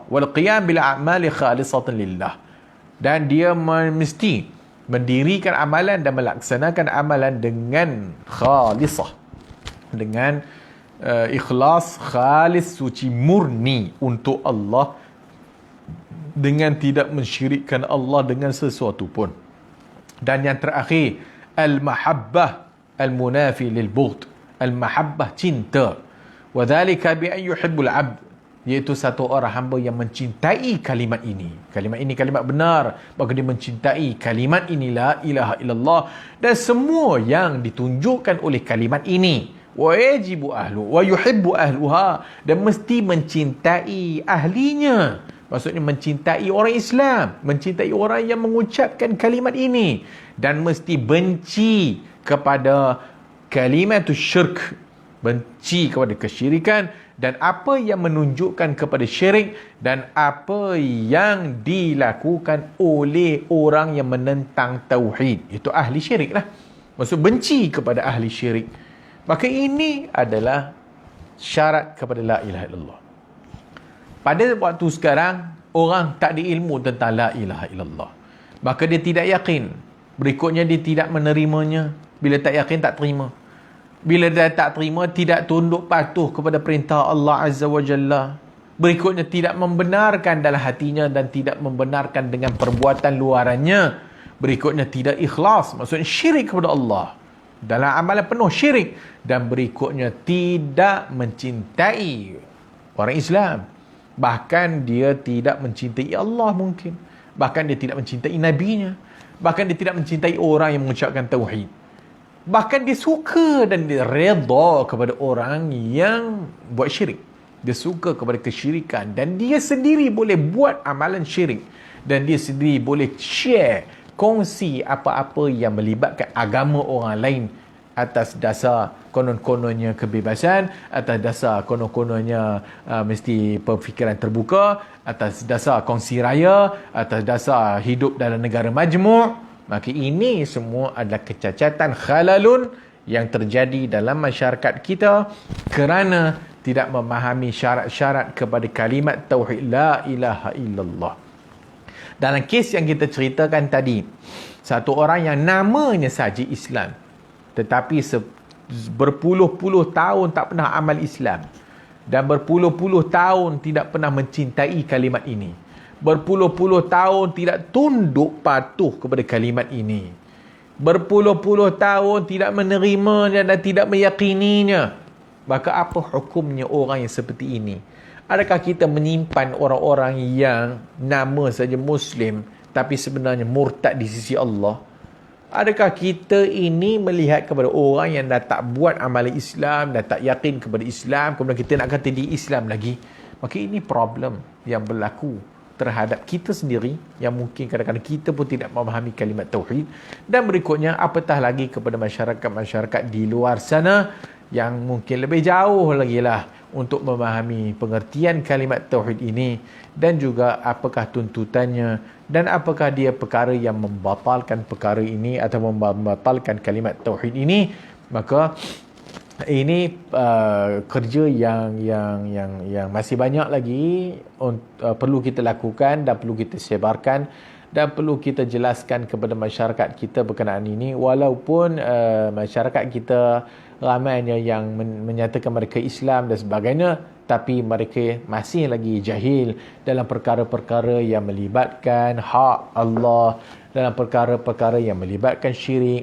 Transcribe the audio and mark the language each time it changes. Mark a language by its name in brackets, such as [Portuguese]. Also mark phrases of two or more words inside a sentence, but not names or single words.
[Arabic] والقيام بالأعمال خالصة لله, [Malay] dan dia mesti mendirikan amalan dan melaksanakan amalan dengan khalisah, dengan ikhlas, khalis, suci, murni untuk Allah, dengan tidak mensyirikkan Allah dengan sesuatu pun. Dan yang terakhir, [Arabic] المحبة المنافية للبغض. Al-mahabbah, cinta. وذلك بأن يحب العبد, [Malay] iaitu satu orang hamba yang mencintai kalimat ini. Kalimat ini kalimat benar, maka dia mencintai kalimat ini, [Arabic] لا إله إلا الله, [Malay] dan semua yang ditunjukkan oleh kalimat ini. [Arabic] ويجب أهل ويحب أهلها, [Malay] dan mesti mencintai ahlinya. Maksudnya mencintai orang Islam, mencintai orang yang mengucapkan kalimat ini, dan mesti benci kepada kalimat syirk, benci kepada kesyirikan, dan apa yang menunjukkan kepada syirik, dan apa yang dilakukan oleh orang yang menentang tauhid, itu ahli syirik lah. Maksud benci kepada ahli syirik. Maka ini adalah syarat kepada [Arabic] لا إله إلا الله. [Malay] Pada waktu sekarang, orang tak ada ilmu tentang [Arabic] لا إله إلا الله, [Malay] maka dia tidak yakin. Berikutnya dia tidak menerimanya. Bila tak yakin, tak terima. Bila dia tak terima, tidak tunduk patuh kepada perintah Allah [Arabic] عز وجل. [Malay] Berikutnya tidak membenarkan dalam hatinya dan tidak membenarkan dengan perbuatan luarannya. Berikutnya tidak ikhlas, maksudnya syirik kepada Allah, dalam amalan penuh syirik. Dan berikutnya tidak mencintai orang Islam. Bahkan dia tidak mencintai Allah mungkin. Bahkan dia tidak mencintai nabinya. Bahkan dia tidak mencintai orang yang mengucapkan tauhid. Bahkan dia suka dan dia redha kepada orang yang buat syirik. Dia suka kepada kesyirikan, dan dia sendiri boleh buat amalan syirik, dan dia sendiri boleh share, kongsi apa-apa yang melibatkan agama orang lain atas dasar konon-kononnya kebebasan, atas dasar konon-kononnya mesti pemikiran terbuka, atas dasar kongsi raya, atas dasar hidup dalam negara majmuk. Maka ini semua adalah kecacatan, khalalun yang terjadi dalam masyarakat kita kerana tidak memahami syarat-syarat kepada kalimat tauhid [Arabic] لا إله إلا الله. [Malay] Dalam kes yang kita ceritakan tadi, satu orang yang namanya saja Islam, tetapi berpuluh-puluh tahun tak pernah amal Islam, dan berpuluh-puluh tahun tidak pernah mencintai kalimat ini, berpuluh-puluh tahun tidak tunduk patuh kepada kalimat ini, berpuluh-puluh tahun tidak menerimanya dan tidak meyakininya. Maka apa hukumnya orang yang seperti ini? Adakah kita menyimpan orang-orang yang nama saja Muslim tapi sebenarnya murtad di sisi Allah? Adakah kita ini melihat kepada orang yang dah tak buat amalan Islam, dah tak yakin kepada Islam, kemudian kita nak kata dia Islam lagi? Maka ini problem yang berlaku terhadap kita sendiri, yang mungkin kadang-kadang kita pun tidak memahami kalimat tauhid. Dan berikutnya, apatah lagi kepada masyarakat-masyarakat di luar sana yang mungkin lebih jauh lagi lah untuk memahami pengertian kalimat tauhid ini, dan juga apakah tuntutannya, dan apakah dia perkara yang membatalkan perkara ini atau membatalkan kalimat tauhid ini. Maka ini kerja yang masih banyak lagi perlu kita lakukan dan perlu kita sebarkan dan perlu kita jelaskan kepada masyarakat kita berkenaan ini. Walaupun masyarakat kita ramainya yang menyatakan mereka Islam dan sebagainya, tapi mereka masih lagi jahil dalam perkara-perkara yang melibatkan hak Allah, dalam perkara-perkara yang melibatkan syirik.